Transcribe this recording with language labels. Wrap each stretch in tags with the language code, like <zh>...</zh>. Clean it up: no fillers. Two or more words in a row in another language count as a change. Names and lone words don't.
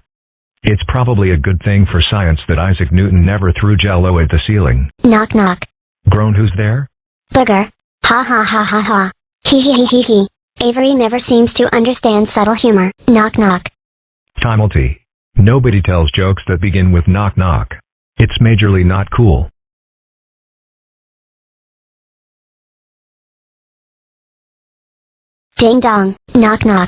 <en>It's probably a good thing for science that Isaac Newton never threw Jell-O at the ceiling. Knock knock. Groan, who's there? Booger. Ha ha ha ha ha. Hee hee hee hee hee. Avery never seems to understand subtle humor. Knock knock. Timelty. Nobody tells jokes that begin with knock knock. It's majorly not cool. Ding dong. Knock knock.</en>